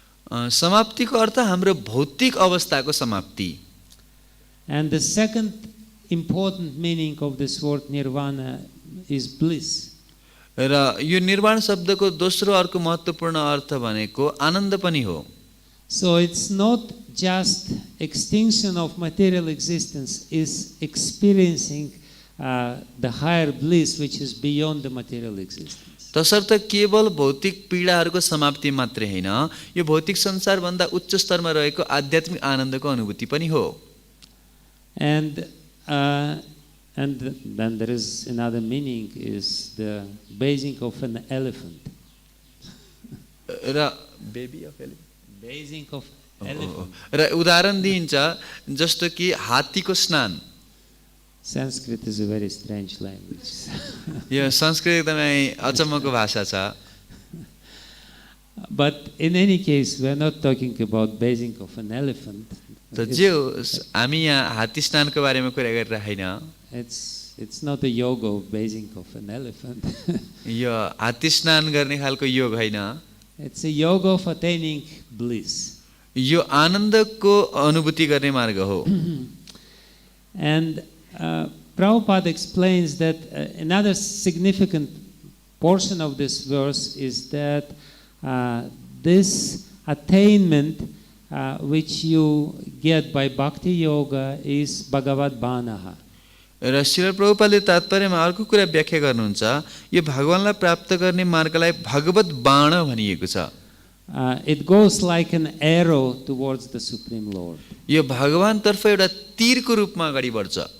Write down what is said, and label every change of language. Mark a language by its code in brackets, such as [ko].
[ne] समाप्तिको अर्थ हाम्रो भौतिक अवस्थाको समाप्ति। [en] And the second important meaning of this word nirvana is bliss. [ne] र यो निर्वाण शब्दको दोस्रो अर्को महत्त्वपूर्ण अर्थ भनेको आनन्द पनि हो। [en] So it's not just extinction of material existence, is experiencing the higher bliss which is beyond the material existence. [ne] तसर्थ केवल भौतिक पीडाहरूको समाप्ति मात्रै होइन, यो भौतिक संसारभन्दा उच्च स्तरमा रहेको आध्यात्मिक आनन्दको अनुभूति पनि हो। [en] And then there is another meaning, is the bathing of an elephant. र baby of elephant, Bathing of elephant. [ne] र उदाहरण दिइन्छ जस्तो कि हात्तीको स्नान। [en] Sanskrit is a very strange language. [ne] यो संस्कृत एकदमै अचम्मको भाषा छ। [en] But in any case, we are not talking about bathing of an elephant. [ne] त जे होस् हामी यहाँ हात्ती स्नानको बारेमा कुरा गरिरहेको होइन। [en] It's not a yoga of bathing of an elephant. [ne] यो हात्ती स्नान गर्ने खालको योग होइन। [en] It's a yoga of attaining bliss. [ne] यो आनन्दको अनुभूति गर्ने मार्ग हो। [en] And Prabhupada explains that another significant portion of this verse is that this attainment which you get by bhakti yoga is bhagavad-bāṇaḥ. [ne] र श्रील प्रभुपादले तात्पर्यमा अर्को कुरा व्याख्या गर्नुहुन्छ, यो भगवानलाई प्राप्त गर्ने मार्गलाई भगवद-बाण भनिएको छ। [en] it goes like an arrow towards the Supreme Lord. [ne] यो भगवानतर्फ एउटा तीरको रूपमा अगाडि बढ्छ.